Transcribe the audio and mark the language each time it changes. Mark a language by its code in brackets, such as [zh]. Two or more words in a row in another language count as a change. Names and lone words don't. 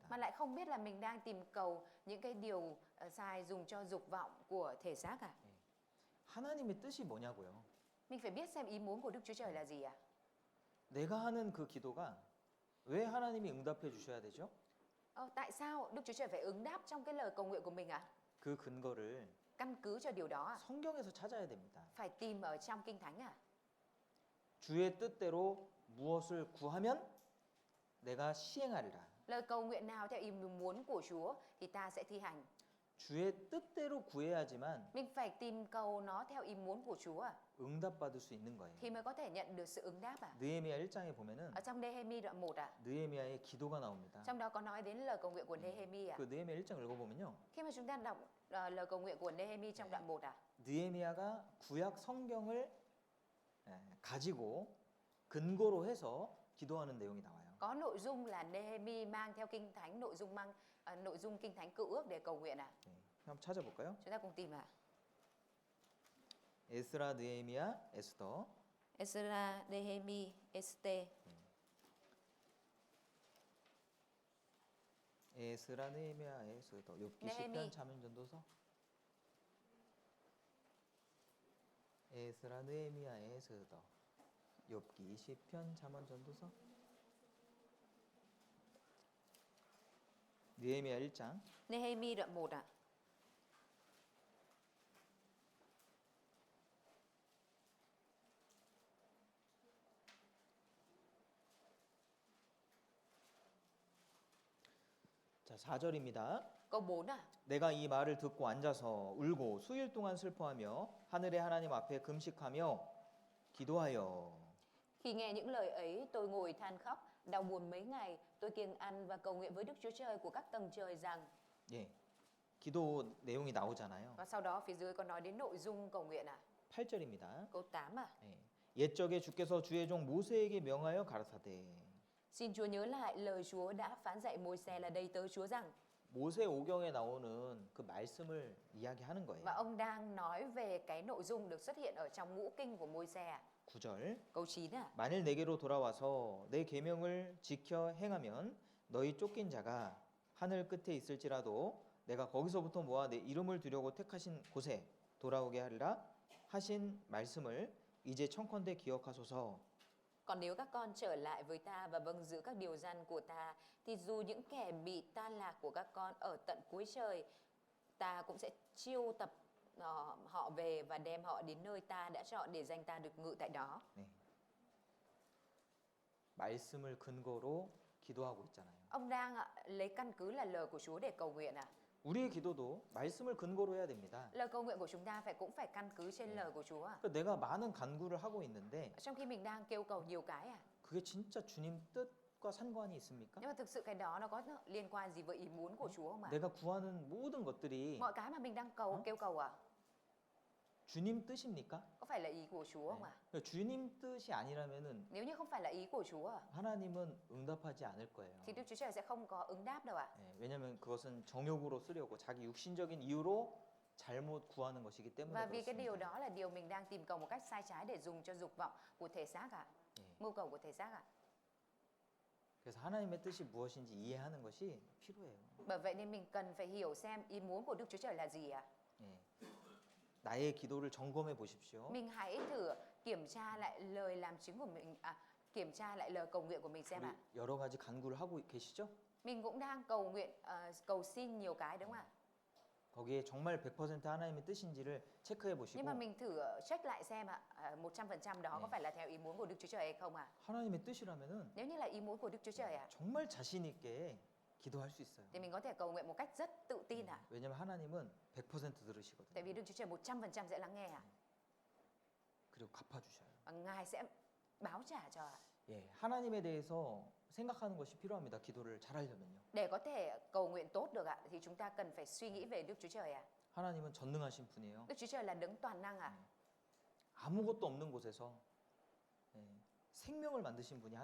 [vi] mà lại không biết là mình đang tìm cầu những cái điều sai dùng cho dục vọng của thể xác à. [ko] 하나님의 뜻이 뭐냐고요? [vi] Mình phải biết xem ý muốn của Đức Chúa Trời là gì ạ. [ko] 내가 하는 그 기도가 왜 하나님이 응답해 주셔야 되죠? [vi] Tại sao Đức Chúa Trời phải ứng đáp trong cái lời cầu nguyện của mình ạ? [ko] 그 근거를 [vi] Căn cứ cho điều đó ạ, [ko] 성경에서 찾아야 됩니다. [vi] phải tìm ở trong Kinh Thánh ạ. [ko] 주의 뜻대로 무엇을 구하면 내가 시행하리라. [vi] Lời cầu nguyện nào theo ý muốn của Chúa thì ta sẽ thi hành. [ko] 주의 뜻대로 구해야지만 [vi] Mình phải tìm cầu nó theo ý muốn của Chúa [ko] 응답받을 수 있는 거예요. [vi] thì mới có thể nhận được sự ứng đáp [ko] 느헤미야 1장에 보면은 [vi] Ở trong Nehemi đoạn 1 [ko] 느헤미야의 기도가 나옵니다. [vi] trong đó có nói đến lời cầu nguyện của Nehemi [ko] 그 느헤미야 1장 읽어보면요. [vi] Khi mà chúng ta đọc lời cầu nguyện của Nehemi trong đoạn 1 [ko] 느헤미야가 구약 성경을 가지고 근거로 해서 기도하는 내용이 나와요. [vi] có nội dung là Nehemi mang theo kinh thánh, nội dung kinh thánh cựu ước để cầu nguyện [ko] 네, 한번 찾아볼까요? [vi] Chúng ta cùng tìm [ko] 에스라, 느헤미야, 에스더. [vi] Ezra, Nehemi, Este. [ko] 에스라, 느헤미야, 에스더. 욥기, 느헤미. 시편, 잠언, 전도서. 에스라, 느헤미야, 에스더. 욥기, 시편, 잠언, 전도서. 느헤미야 1장. [vi] Nehemi đoạn 1 [ko] 자, 4절입니다. [vi] câu 4 [ko] 내가 이 말을 듣고 앉아서 울고 수일 동안 슬퍼하며 하늘의 하나님 앞에 금식하며 기도하여. [vi] Khi nghe những lời ấy, tôi ngồi than khóc, đau buồn mấy ngày. Tôi kiêng ăn và cầu nguyện với Đức Chúa Trời của các tầng trời rằng. [ko] 예. 기도 내용이 나오잖아요. [vi] Và sau đó phía dưới có nói đến nội dung cầu nguyện [ko] 8절입니다. [vi] câu 8 [ko] 예. 옛적에 주께서 주의 종 모세에게 명하여 가라사대. [vi] Xin Chúa nhớ lại lời Chúa đã phán dạy Môi-se là đầy tớ Chúa rằng. [ko] 모세 오경에 나오는 그 말씀을 이야기하는 거예요. [vi] Và ông đang nói về cái nội dung được xuất hiện ở trong ngũ kinh của Môi-se [ko] 9절. [vi] câu 9 [ko] 만일 내게로 돌아와서 내 계명을 지켜 행하면 너희 쫓긴 자가 하늘 끝에 있을지라도 내가 거기서부터 모아 내 이름을 두려고 택하신 곳에 돌아오게 하리라 하신 말씀을 이제 청컨대 기억하소서. [vi] Còn nếu các con trở lại với ta và vâng giữ các điều răn của ta, thì dù những kẻ bị tan lạc của các con ở tận cuối trời, ta cũng sẽ chiêu tập họ về và đem họ đến nơi ta đã chọn để danh ta được ngự tại đó. [ko] 네. 말씀을 근거로 기도하고 있잖아요. [vi] Ông đang lấy căn cứ là lời của Chúa để cầu nguyện [ko] 우리의 기도도 말씀을 근거로 해야 됩니다. [vi] Lời cầu nguyện của chúng ta cũng phải căn cứ trên lời của Chúa [ko] 그러니까 내가 많은 간구를 하고 있는데 [vi] Trong khi mình đang kêu cầu nhiều cái [ko] 그게 진짜 주님 뜻과 상관이 있습니까? [vi] nhưng mà thực sự cái đó nó có liên quan gì với ý muốn của Chúa không ạ? [ko] 내가 구하는 모든 것들이 [vi] Mọi cái mà mình đang kêu cầu [ko] 주님 뜻입니까? [vi] có phải là ý của Chúa không ạ? [ko] 그러니까 주님 뜻이 아니라면은 [vi] Nếu như không phải là ý của Chúa [ko] 하나님은 응답하지 않을 거예요. [vi] thì Đức Chúa Trời sẽ không có ứng đáp đâu ạ. [ko] 예, 왜냐하면 그것은 정욕으로 쓰려고 자기 육신적인 이유로 잘못 구하는 것이기 때문에 [vi] Và vì cái điều [ko] 그렇습니다. [vi] đó là điều mình đang tìm cầu một cách sai trái để dùng cho dục vọng của thể xác [ko] 예. [vi] mưu cầu của thể xác [ko] 그래서 하나님의 뜻이 무엇인지 이해하는 것이 필요해요. [vi] Bởi vậy nên mình cần phải hiểu xem ý muốn của Đức Chúa Trời là gì [ko] 예. 나의 기도를 점검해 보십시오. [vi] Mình hãy thử kiểm tra lại lời làm chứng của mình, kiểm tra lại lời cầu nguyện của mình xem [ko] 우리 여러 가지 간구를 하고 계시죠? [vi] Mình cũng đang cầu nguyện, cầu xin nhiều cái đúng không ạ? [ko] 거기에 정말 100% 하나님의 뜻인지를 체크해 보시고 [vi] Nhưng mà mình thử check lại xem 100% đó có [ko] 네. [vi] phải là theo ý muốn của Đức Chúa Trời hay không [ko] 하나님의 뜻이라면은 [vi] Nếu như là ý muốn của Đức Chúa Trời [ko] 정말 자신 있게 기도할 수 있어요. [vi] thì mình có thể cầu nguyện một cách rất tự tin [ko] 왜냐면 하나님은 100% [vi] Tại [ko] 들으시거든요. [vi] vì Đức Chúa Trời 100% sẽ lắng nghe [ko] 그리고 갚아 주셔요. [vi] và Ngài sẽ báo trả cho [ko] 예, 하나님에 대해서 생각하는 것이 필요합니다. 기도를 잘하려면요. [vi] Để có thể cầu nguyện tốt được thì chúng ta cần phải suy nghĩ về Đức Chúa Trời [ko] 하나님은 전능하신 분이에요. [vi] Đức Chúa Trời là đấng toàn năng [ko] 아무것도 없는 곳에서 예, 생명을 만드신 분이